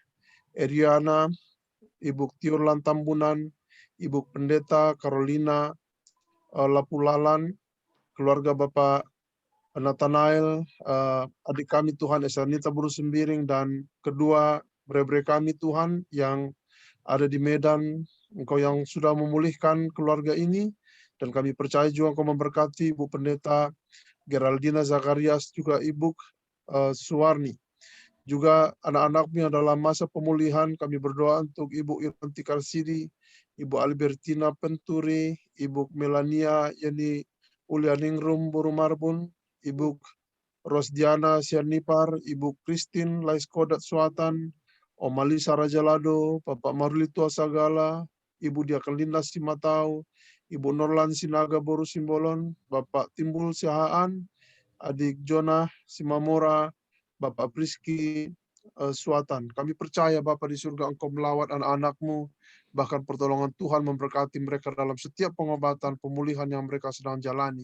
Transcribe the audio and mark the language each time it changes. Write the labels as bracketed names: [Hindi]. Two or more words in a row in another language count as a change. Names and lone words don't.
[Indonesian] Eriana, Ibu Tiurlan Tambunan, Ibu Pendeta Carolina Lapulalan, keluarga Bapak Nathanael, adik kami Tuhan Esanita Buru Sembiring, dan kedua bre-bre kami Tuhan yang ada di Medan, Engkau yang sudah memulihkan keluarga ini, dan kami percaya juga Engkau memberkati Ibu Pendeta Geraldina Zakarias, juga Ibu Suwarni. Juga anak-anak-Mu yang dalam masa pemulihan, kami berdoa untuk Ibu Irwanti Karsidi, Ibu Albertina Penturi, Ibu Melania Yani Ulianingrum Burumarbun, Ibu Rosdiana Sianipar, Ibu Christine Laiskodat Suatan, Om Alisa Rajalado, Bapak Maruli Tuasagala, Ibu Diakelinda Simatau, Ibu Norlan Sinaga Boru Simbolon, Bapak Timbul Sihaan, Adik Jonah Simamora, Bapak Priski Suatan. Kami percaya Bapak di surga Engkau melawat anak-anak-Mu, bahkan pertolongan Tuhan memberkati mereka dalam setiap pengobatan, pemulihan yang mereka sedang jalani.